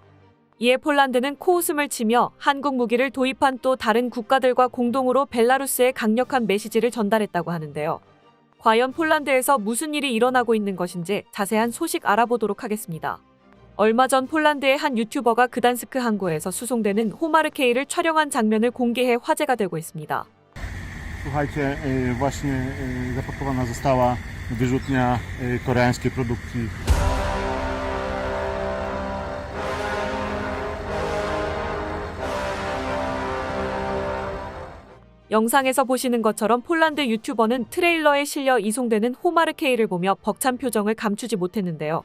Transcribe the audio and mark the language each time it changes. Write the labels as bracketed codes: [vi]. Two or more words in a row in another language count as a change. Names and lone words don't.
[ko] 이에 폴란드는 코웃음을 치며 한국 무기를 도입한 또 다른 국가들과 공동으로 벨라루스에 강력한 메시지를 전달했다고 하는데요. 과연 폴란드에서 무슨 일이 일어나고 있는 것인지 자세한 소식 알아보도록 하겠습니다. 얼마 전 폴란드의 한 유튜버가 그단스크 항구에서 수송되는 호마르K를 촬영한 장면을 공개해 화제가 되고 있습니다. [pl] Słuchajcie, właśnie zapakowana została wyrzutnia koreańskiej produkcji. [ko] 영상에서 보시는 것처럼 폴란드 유튜버는 트레일러에 실려 이송되는 호마르K를 보며 벅찬 표정을 감추지 못했는데요.